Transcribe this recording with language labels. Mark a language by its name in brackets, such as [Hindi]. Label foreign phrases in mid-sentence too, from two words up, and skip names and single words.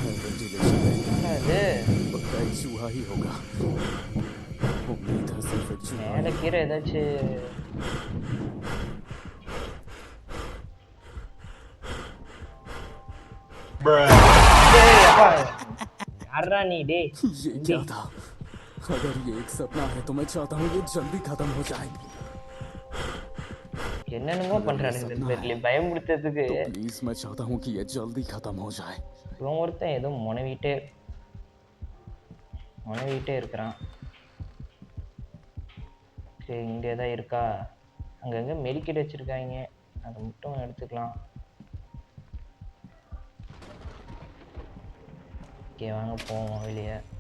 [Tamil] மேலே கீரை ஏதாச்சும் டேய் அப்பா யாரா நீ டேய் [Hindi] ये क्या था? अगर ये एक सपना है तो मैं चाहता हूँ ये जल्दी खत्म हो जाए। [Tamil] என்னென்னமோ பண்றானுங்க இந்த பேர்ல பயமுறுத்துறதுக்கு [Hindi] तो प्लीज मैं चाहता हूँ कि ये जल्दी खत्म हो जाए। [Tamil] இவன் ஒருத்தன் ஏதோ முனவிட்டே இருக்கிறான். சரி இங்கே தான் இருக்கா, அங்கங்கே மெடிக்கெட் வச்சுருக்காங்க, அதை மட்டும் எடுத்துக்கலாம். ஓகே வாங்க போவோம் வெளியே.